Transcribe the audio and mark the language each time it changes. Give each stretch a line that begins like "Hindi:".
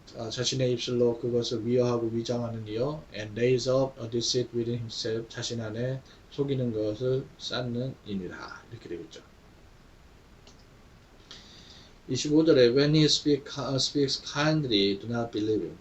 Korean: 자신의 입술로 그것을 미워하고 위장하는 이요.
English: and lays up a deceit within himself.
Korean: 자신 안에 속이는 것을 쌓는 이니라. 이렇게 되겠죠. 25절에
English: when he speaks kindly, do not believe him.